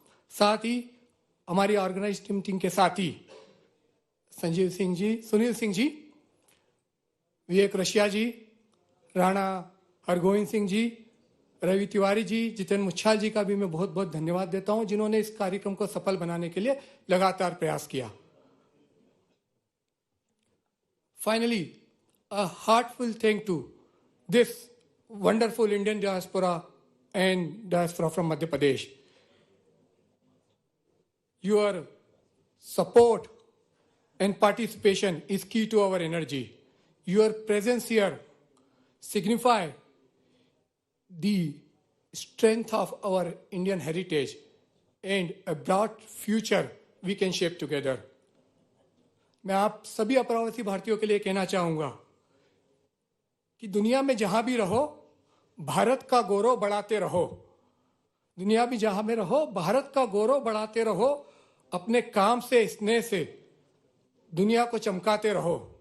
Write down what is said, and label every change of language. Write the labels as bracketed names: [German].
[Hindi] साथ ही हमारी organise team के साथी संजीव सिंह जी, सुनील सिंह जी, विवेक रशिया जी, राणा हरगोविंद सिंह जी, रवि तिवारी जी, जितेंद्र मुच्छाल जी का भी मैं बहुत बहुत धन्यवाद देता हूं, जिन्होंने इस कार्यक्रम को सफल बनाने के लिए लगातार प्रयास किया। [English] Finally, a heartful thank to this wonderful Indian diaspora and diaspora from Madhya Pradesh. Your support and participation is key to our energy. Your presence here signify the strength of our Indian heritage and a broad future we can shape together. [Hindi] मैं आप सभी अप्रवासी भारतीयों के लिए कहना चाहूंगा कि दुनिया में जहां भी रहो, भारत का गौरव बढ़ाते रहो। दुनिया में जहां में रहो, भारत का गौरव बढ़ाते रहो। अपने काम से, स्नेह से दुनिया को चमकाते रहो।